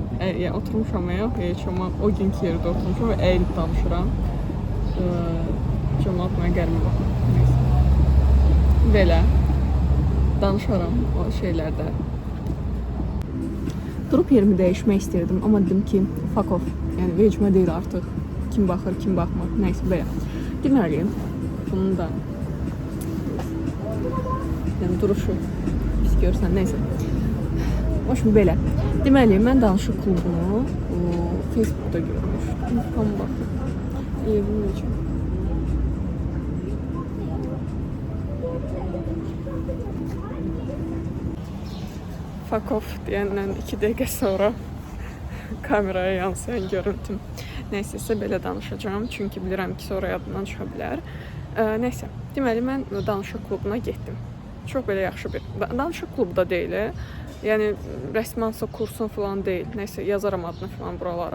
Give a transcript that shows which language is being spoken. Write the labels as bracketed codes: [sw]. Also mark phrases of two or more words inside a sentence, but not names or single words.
[az] Yəni oturmuşam heç amma o günkü yerdə oturmuşam və əyilib danışıram. Cəmaat mənə qəribə baxır. Belə danışaram o şeylərdə. Durub yerimi dəyişmək istəyirdim, amma dedim ki, [en] fuck off. [az] Yəni vecimə deyil artıq. Kim baxır, kim baxmır. Nəysə belə. Deməliyim. Bunun da yəni duruşu pis görsən, nəysə. Hoşum belə. Deməli, mən danışıq klubunu Facebook'da görmüşdüm. Tam baxın. Bilməyəcəm. [en] Fuck off [az] deyəndən 2 dəqiqə sonra kameraya yansıyan görüntüm. Nəysə, sizə belə danışacağım, çünki bilirəm ki, sonra yadımdan çıxa bilər. Nəysə, deməli, mən danışıq klubuna getdim. Çox belə yaxşı bir, danışıq klubu da deyil, yəni rəsmansa kursun falan deyil, nəysə, yazaram adını falan buralara.